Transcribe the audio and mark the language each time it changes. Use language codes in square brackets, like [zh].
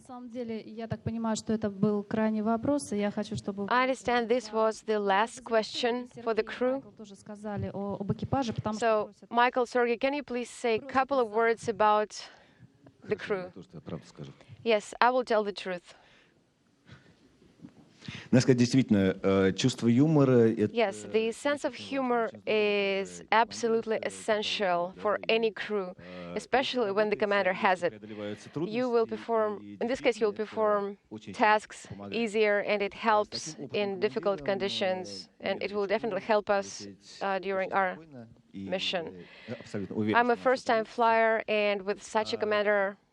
[ru] На самом деле, я так понимаю, что это был крайний вопрос, и я хочу, чтобы [en] I understand this was the last question for the crew. [ru] тоже сказали об экипаже, потому [en] So, Michael, Sergey, can you please say a couple of words about the crew? [ru] То, что я правду скажу. [en] Yes, I will tell the truth. [ru] Надо сказать, действительно, чувство юмора — это... [en] Yes, the sense of humor is absolutely essential for any crew, especially when the commander has it. You will perform, in this case, you will perform tasks easier, and it helps in difficult conditions, and it will definitely help us during our mission. I'm a first-time flyer, and with such a commander